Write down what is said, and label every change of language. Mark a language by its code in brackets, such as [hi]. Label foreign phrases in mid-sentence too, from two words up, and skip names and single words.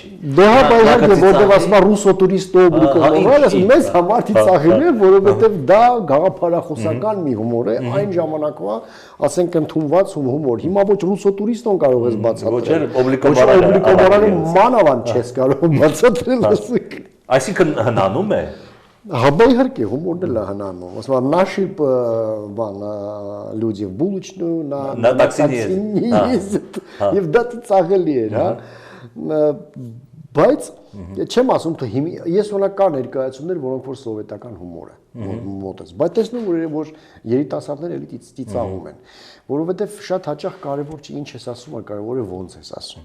[hy] Դե հա, բայց որտեղ ասում է [ru] руссо туристо [hy] բրուկը, մեզ համար ծիծաղելի է, որովհետև դա գաղափարախոսական մի հումոր է, այն ժամանակվա, ասենք, ընդունված հումոր։ Հիմա ոչ ռուսո տուրիստոն կարող ես բացատրել։ Օբլիկոմարանը մանավանդ չես կարող բացատրել, ասենք։ Այսինքն հնանում է։ Հա, բա իհարկե, հումորն էլ է հնանում։ Ասում եմ, [ru] наши люди в булочную, на такси ездят, [hy] եւ դա ծաղելի էր, հա։ Բայց չեմ ասում թե ես օրինակ կա ներկայացումներ, որոնք որ սովետական հումոր է մոտես, բայց տեսնում որ երիտասարդները էլի ծիծաղում են, որովհետեւ շատ հաճախ կարեւոր չի ինչ ես ասում, այլ կարեւոր է ոնց ես ասում։